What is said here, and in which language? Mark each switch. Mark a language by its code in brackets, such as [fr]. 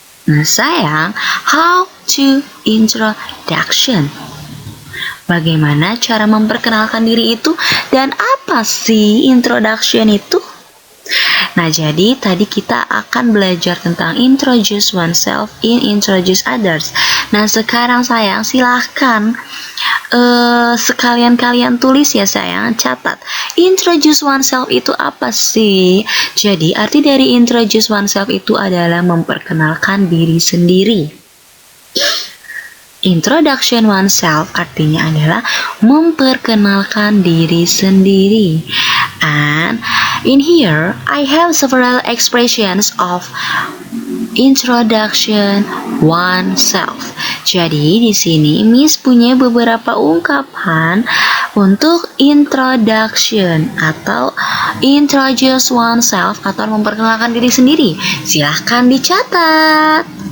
[id] Nah, sayang, [en] how to introduction? [id] Bagaimana cara memperkenalkan diri itu dan apa sih introduction itu? Nah, jadi tadi kita akan belajar tentang [en] introduce oneself in introduce others. [id] Nah, sekarang sayang silahkan sekalian kalian tulis ya sayang, catat. [en] Introduce oneself [id] itu apa sih? Jadi arti dari introduce oneself itu adalah memperkenalkan diri sendiri. [en] Introduction oneself [id] artinya adalah memperkenalkan diri sendiri. [en] And in here, I have several expressions of introduction oneself. [id] Jadi di sini Miss punya beberapa ungkapan untuk introduction atau introduce oneself atau memperkenalkan diri sendiri. Silahkan dicatat.